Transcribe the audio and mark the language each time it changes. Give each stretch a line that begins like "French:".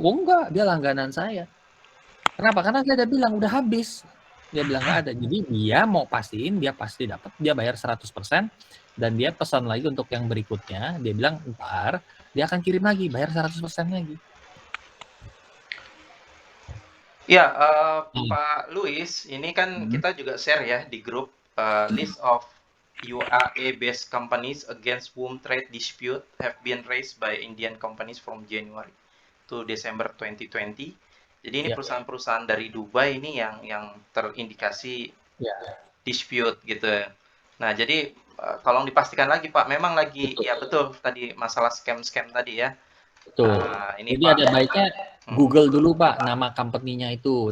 Indonesian: Oh enggak, dia langganan saya. Kenapa? Karena dia udah bilang udah habis. Dia bilang nggak ada. Jadi dia mau pastiin, dia pasti dapat, dia bayar 100%, dan dia pesan lagi untuk yang berikutnya, dia bilang ntar, dia akan kirim lagi, bayar 100% lagi. Ya, Pak Luis, ini kan kita juga share ya di grup
English: list of UAE-based companies against whom trade dispute have been raised by Indian companies from January to December 2020.
Indonesian: Jadi ini perusahaan-perusahaan dari Dubai ini yang terindikasi dispute gitu. Nah, jadi tolong dipastikan lagi Pak, memang lagi Betul. ya betul tadi masalah scam-scam tadi ya. Betul. Ini Jadi Pak. ada baiknya Google dulu Pak nama company-nya itu.